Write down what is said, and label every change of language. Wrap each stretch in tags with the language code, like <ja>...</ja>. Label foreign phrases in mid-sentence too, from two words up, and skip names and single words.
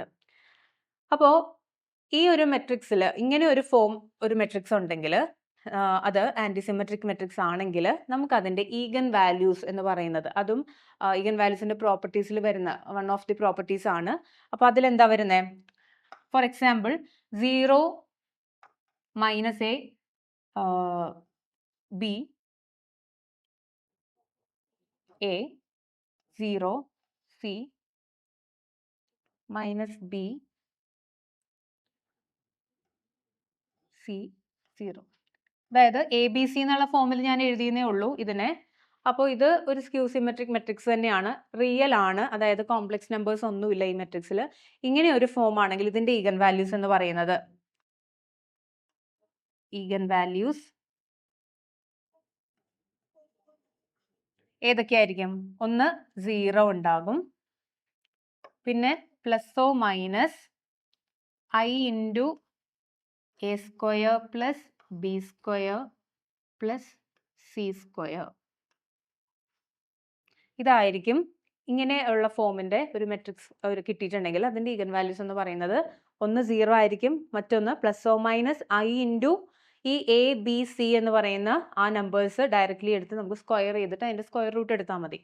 <ml>അപ്പോൾ ഈ ഒരു മെട്രിക്സിൽ ഇങ്ങനെ ഒരു ഫോം ഒരു മെട്രിക്സ് ഉണ്ടെങ്കിൽ അത്</ml> <en>anti symmetric matrix</en> <ml>ആണെങ്കിൽ നമുക്ക് അതിൻ്റെ</ml> <en>eigen values</en> <ml>എന്ന് പറയുന്നത്, അതും ഈഗൻ വാല്യൂസിൻ്റെ പ്രോപ്പർട്ടീസിൽ വരുന്ന</ml> <en>one of the properties</en> <ml>ആണ്. അപ്പോൾ അതിലെന്താ വരുന്നത്?</ml> <en>for example</en> <ml>0 - a b a 0 c - b c 0. അതായത് എ ബി സി എന്നുള്ള ഫോമിൽ ഞാൻ എഴുതിയെന്നേ ഉള്ളൂ ഇതിനെ. അപ്പോൾ ഇത് ഒരു</ml> <en>skew symmetric matrix</en> <ml>തന്നെയാണ്, റിയൽ ആണ്. അതായത്</ml> <en>complex numbers</en> <ml>ഒന്നുമില്ല ഈ മെട്രിക്സിൽ. ഇങ്ങനെ ഒരു ഫോം ആണെങ്കിൽ ഇതിന്റെ</ml> <en>eigen values</en> <ml>എന്ന് പറയുന്നത്,</ml> <en>eigen values</en> <ml>ഏതൊക്കെയായിരിക്കും? ഒന്ന് 0 ഉണ്ടാകും, പിന്നെ പ്ലസോ മൈനസ് i ×</ml> <en>a square plus b square plus c square.</en> <ml>ഇതായിരിക്കും ഇങ്ങനെയുള്ള ഫോമിന്റെ ഒരു മെട്രിക്സ് ഒരു കിട്ടിയിട്ടുണ്ടെങ്കിൽ അതിന്റെ</ml> <en>eigen values</en> <ml>എന്ന് പറയുന്നത് ഒന്ന് 0 ആയിരിക്കും, മറ്റൊന്ന് പ്ലസോ മൈനസ് i × ഈ എ ബി സി എന്ന് പറയുന്ന ആ</ml> <en>numbers directly</en> <ml>എടുത്ത് നമുക്ക് സ്ക്വയർ ചെയ്തിട്ട് അതിന്റെ</ml> <en>square root</en> <ml>എടുത്താൽ മതി.</ml>